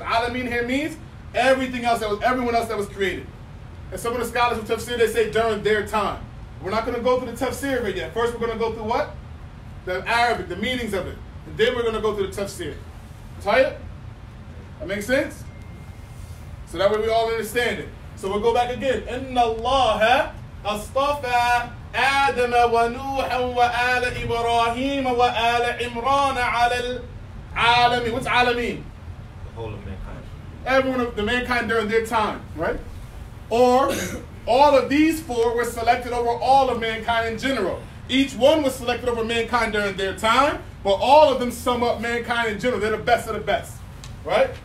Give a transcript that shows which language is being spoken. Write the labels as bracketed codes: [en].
[en] Alamin here means everything else everyone else that was created. And some of the scholars of Tafseer, they say during their time. We're not going to go through the Tafseer right yet. First, we're going to go through what? The Arabic, the meanings of it. And then we're going to go through the Tafseer. Tight? That makes sense? So that way we all understand it. So we'll go back again. [ar] Inna Allah astafa آدم ونوحا وآل إبراهيم وآل عمران على العالمين. [en] What's عالمين? The whole of mankind. Everyone of the mankind during their time, right? Or all of these four were selected over all of mankind in general. Each one was selected over mankind during their time, but all of them sum up mankind in general. They're the best of the best, right?